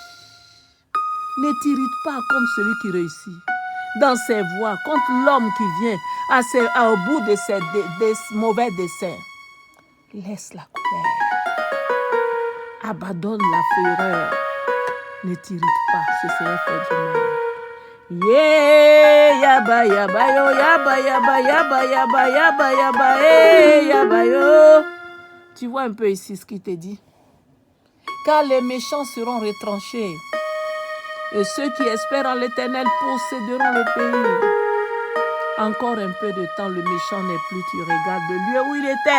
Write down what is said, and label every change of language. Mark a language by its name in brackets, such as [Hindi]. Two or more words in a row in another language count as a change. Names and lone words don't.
[French] Ne t'irrite pas contre celui qui réussit dans ses voies, contre l'homme qui vient au bout de ses mauvais desseins. Laisse la colère. Abandonne la fureur. Ne t'irrite pas, ce serait faire du mal. Yeah, yaba yaba yo, yaba yaba yaba yaba yaba yaba, yaba yo. Tu vois un peu ici ce qu'il te dit. Car les méchants seront retranchés. Et ceux qui espèrent en l'Éternel posséderont le pays. Encore un peu de temps, le méchant n'est plus. Tu regardes le lieu où il était.